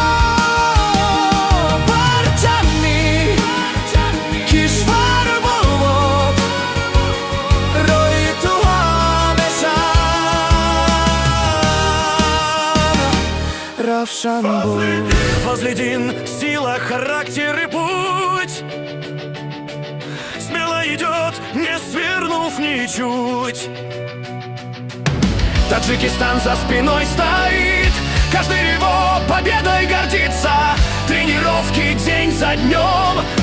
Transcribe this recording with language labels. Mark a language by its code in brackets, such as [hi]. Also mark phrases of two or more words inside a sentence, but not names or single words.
[tg] Парчами кишвар бовод, рӯи ту ҳамеша равшан буд. Фазлидин, [ru] сила, характер и путь, смело идет, не свернув ничуть. Таджикистан за спиной стоит, каждый его победой гордится. Тренировки день за днем,